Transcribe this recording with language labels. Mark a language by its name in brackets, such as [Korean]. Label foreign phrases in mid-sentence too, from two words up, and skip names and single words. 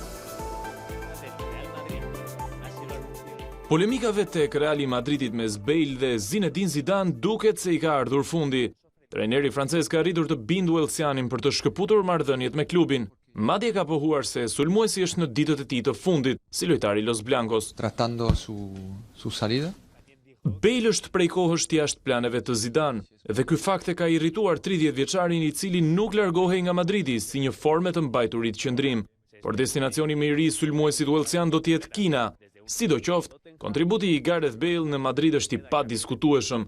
[Albanian] Polemikave tek Reali Madridit mes Bale dhe Zinedine Zidane duket se i ka ardhur fundi. Trajneri francez ka arritur të bindu Walesianin për të shkëputur marrëdhëniet me klubin. Madje ka pohuar se sulmuesi është në ditët e tij të fundit, si lojtari i [Spanish] Los Blancos. Tratando su salida. [Albanian] Bale është prej kohësh jashtë planeve të Zidane, dhe ky fakt e ka irrituar 30 vjeçarin i cili nuk largohej nga Madridi si një formë të mbajturit qëndrim. Por destinacioni më i ri i sulmuesit Walesian do të jetë Kina. Sidoqoftë, kontributi i Gareth Bale në Madrid është i padiskutueshëm.